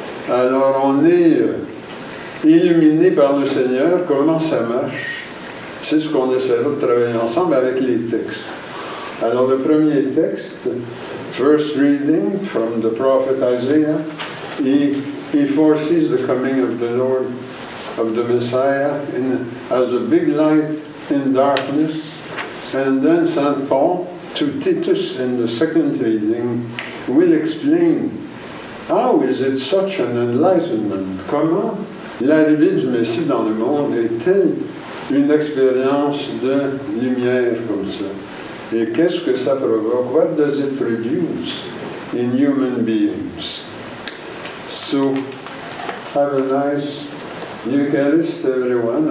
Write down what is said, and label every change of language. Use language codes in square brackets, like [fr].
[fr] Alors, on est illuminé par le Seigneur. Comment ça marche? C'est ce qu'on essaiera de travailler ensemble avec les textes. Alors, le premier texte, [en] first reading from the prophet Isaiah, he foresees the coming of the Lord, of the Messiah, as a big light in darkness. And then St. Paul, to Titus in the second reading, will explain how is it such an enlightenment? [fr] Comment l'arrivée du Messie dans le monde est-elle une expérience de lumière comme ça? Et qu'est-ce que ça provoque? [en] What does it produce in human beings? So, have a nice Eucharist, everyone.